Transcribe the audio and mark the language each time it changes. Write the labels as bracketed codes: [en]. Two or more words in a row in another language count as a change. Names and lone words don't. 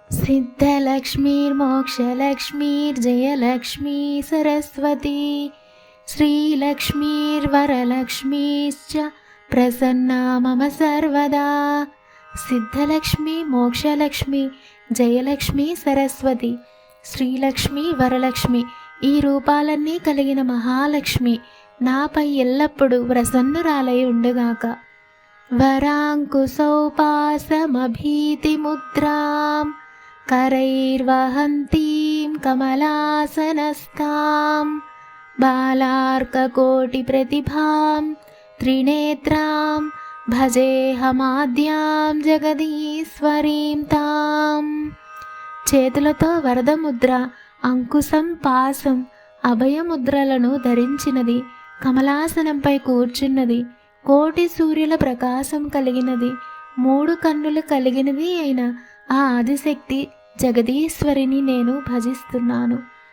[sa] सिद्धलक्ष्मीर्मोक्षलक्ष्मीर्जयलक्ष्मी सरस्वती श्रीलक्ष्मीर्वरलक्ष्मीश्च प्रसन्ना मम सर्वदा। [te] సిద్ధలక్ష్మి, మోక్షలక్ష్మి, జయలక్ష్మి, సరస్వతి, శ్రీలక్ష్మి, వరలక్ష్మి ఈ రూపాలన్నీ కలిగిన మహాలక్ష్మి నాపై ఎల్లప్పుడూ ప్రసన్నురాలై ఉండుగాక. [sa] వరాంకుశౌపాసమభీతిముద్రాం करैर्वहन्तीं कमलासनस्तां बालार्ककोटिप्रतिभां त्रिनेत्रां భజేహమాద్యాం జగదీశ్వరీం తాం. [te] చేతులతో వరదముద్ర, అంకుశం, పాసం, అభయముద్రలను ధరించినది, కమలాసనంపై కూర్చున్నది, కోటి సూర్యుల ప్రకాశం కలిగినది, 3 కన్నులు కలిగినది అయిన ఆ ఆదిశక్తి జగదీశ్వరిని నేను భజిస్తున్నాను.